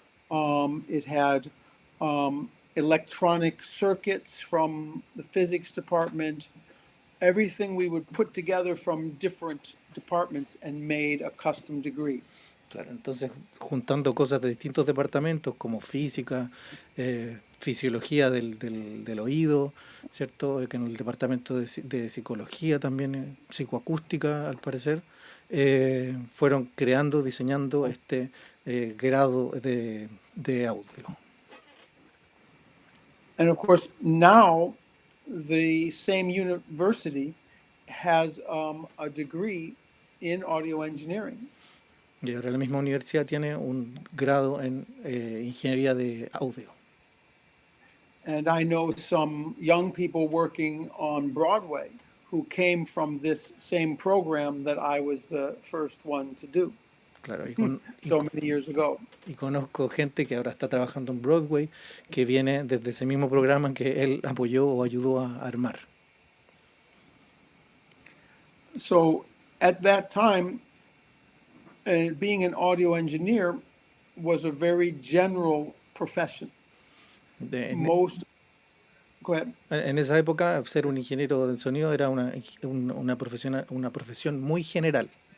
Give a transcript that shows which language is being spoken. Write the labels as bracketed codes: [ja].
[en] It had electronic circuits from the physics department. Everything we would put together from different departments and made a custom degree. [es] Claro, entonces juntando cosas de distintos departamentos como física, fisiología del oído, ¿cierto? Que en el departamento de psicología también, psicoacústica al parecer, fueron creando, diseñando este grado de audio. [en] And of course, now the same university has a degree in audio engineering. [es] Y ahora la misma universidad tiene un grado en ingeniería de audio. [en] And I know some young people working on Broadway who came from this same program that I was the first one to do [es] Claro, [en] so many years ago. [es] y conozco gente que ahora está trabajando en Broadway, que viene desde ese mismo programa que él apoyó o ayudó a armar. [en] So at that time, being an audio engineer was a very general profession. [es] En [en] Go ahead. [es] esa época, ser un ingeniero de sonido era una profesión muy general.